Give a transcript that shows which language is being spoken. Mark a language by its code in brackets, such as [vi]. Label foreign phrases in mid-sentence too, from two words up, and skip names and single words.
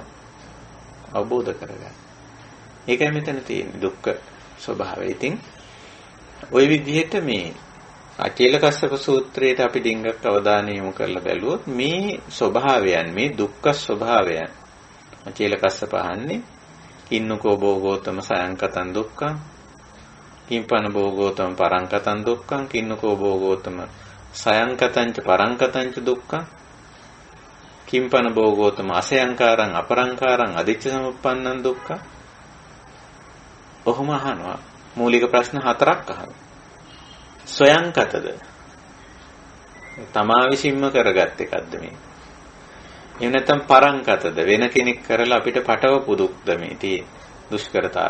[si] අවබෝධ කරගන්න. ඒකයි මෙතන තියෙන්නේ දුක්ඛ ස්වභාවය. ඉතින් ওই විදිහට මේ අචේලකස්සප සූත්‍රයේට අපි ඩිංගක් අවධානය යොමු කරලා බැලුවොත් මේ ස්වභාවයන්, මේ දුක්ඛ ස්වභාවයන් අචේලකස්සප අහන්නේ [pi] කින්නකෝ භෝගෝතම සයන්කතං දුක්ඛං කිම්පන භෝගෝතම පරංකතං දුක්ඛං කින්නකෝ භෝගෝතම සයංකතං ච පරංකතං ච දුක්ඛං කිම්පන භෝගෝතම අසයංකාරං අපරංකාරං අදිච්ච සමුප්පන්නං දුක්ඛං. [si] ඔහොම අහනවා. මූලික ප්‍රශ්න 4ක් අහනවා. සයංකතද තමා විසින්ම කරගත් එකක්ද මේ? එහෙම නැත්නම් පරංකතද වෙන කෙනෙක් කරලා අපිට පටවපු දුක්ද මේ තියෙන්නේ? දුෂ්කරතාද?